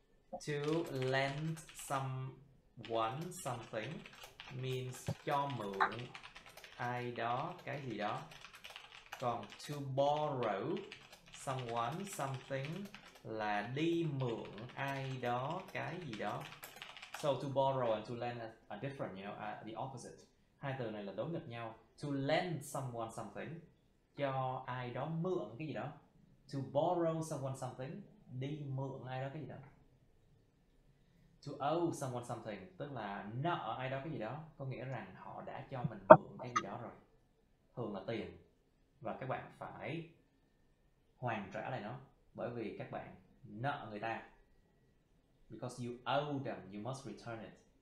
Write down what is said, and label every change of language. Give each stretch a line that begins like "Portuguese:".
English: To lend someone something means
Vietnamese: cho mượn ai đó cái gì đó. Còn
English: to borrow someone something
Vietnamese: là đi mượn ai đó cái gì đó.
English: So to borrow and to lend are different, you know, the opposite.
Vietnamese: Hai từ này là đối nghịch nhau.
English: To lend someone something,
Vietnamese: cho ai đó mượn cái gì đó.
English: To borrow someone something,
Vietnamese: đi mượn ai đó cái gì đó.
English: To owe someone something,
Vietnamese: tức là nợ ai đó cái gì đó, có nghĩa rằng họ đã cho mình mượn cái gì đó rồi. Thường là tiền. Và các bạn phải hoàn trả lại nó, bởi vì các bạn nợ người ta.
English: Because you owe them, you must return it.